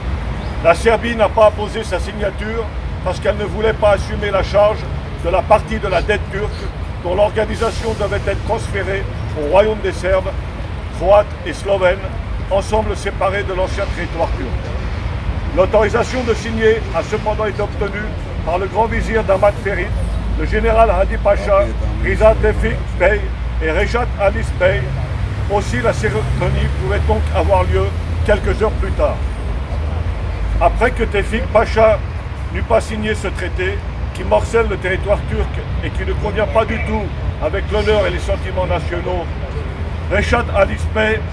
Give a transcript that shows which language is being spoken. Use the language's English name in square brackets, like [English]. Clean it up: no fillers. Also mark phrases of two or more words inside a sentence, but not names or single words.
[French] La Serbie n'a pas apposé sa signature parce qu'elle ne voulait pas assumer la charge de la partie de la dette turque dont l'organisation devait être transférée au royaume des Serbes, Croates et Slovènes, ensemble séparés de l'ancien territoire turc. L'autorisation de signer a cependant été obtenue par le grand vizir Damat Ferit, le général Hadi Pacha, Riza Tevfik Bey et Reşat Halis Bey. Aussi, la cérémonie pouvait donc avoir lieu quelques heures plus tard. Après que Tevfik Pacha n'eut pas signé ce traité, qui morcelle le territoire turc et qui ne convient pas du tout avec l'honneur et les sentiments nationaux, Reşat Halis Bey